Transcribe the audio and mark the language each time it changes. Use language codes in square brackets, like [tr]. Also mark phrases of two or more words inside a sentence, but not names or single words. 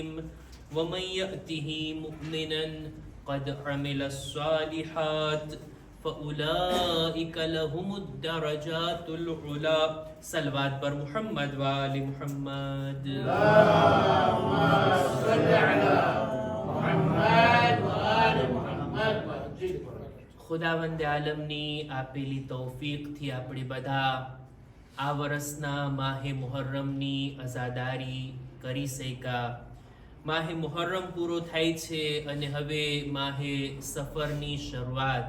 [ar] ومن يأته مؤمنا قد عمل الصالحات فأولئك لهم الدرجات العلى. [fa] صلوات بر محمد وآل محمد. [ar] اللهم صل على محمد وآل محمد وأجل [gu] ખુદાવંદ આલમની આપેલી તૌફીકથી આપણે બધા આ વર્ષના માહે મુહર્રમની અઝાદારી કરી શક્યા. માહે મુહર્રમ પૂરો થાય છે અને હવે માહે સફરની શરૂઆત.